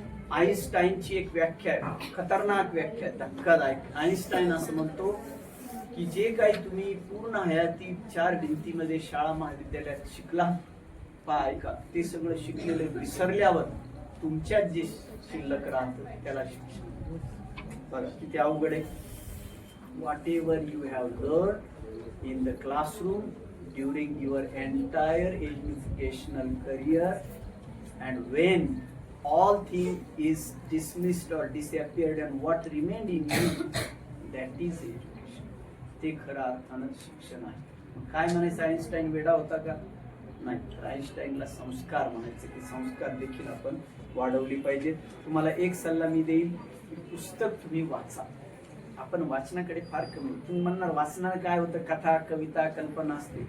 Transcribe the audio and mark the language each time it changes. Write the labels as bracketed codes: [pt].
[mr] आईन्स्टाईनची एक व्याख्या आहे, खतरनाक व्याख्या, धक्कादायक. आईन्स्टाईन असं म्हणतो की जे काही तुम्ही पूर्ण हयाती 4 भिंतीमध्ये शाळा महाविद्यालयात शिकला, ऐका, ते सगळं शिकलेलं विसरल्यावर तुमच्यात जे शिल्लक राहतं त्याला शिक्षण. बरं किती अवघड आहे. [en] Whatever you have learn in the classroom during your entire educational career, and when all thing is dismissed or disappeared, and what remained in you, that is education. [mr] ते खऱ्या अर्थानं शिक्षण आहे. काय म्हणायचं, आईन्स्टाईन वेडा होता का? नाही. तर आईन्स्टाईनला संस्कार म्हणायचे, की संस्कार देखील आपण वाढवली पाहिजे. तुम्हाला एक सल्ला मी देईल, की पुस्तक तुम्ही वाचा. आपण वाचनाकडे फार कमी. तुम्ही म्हणणार वाचनानं काय होतं? कथा, कविता, कल्पना असते.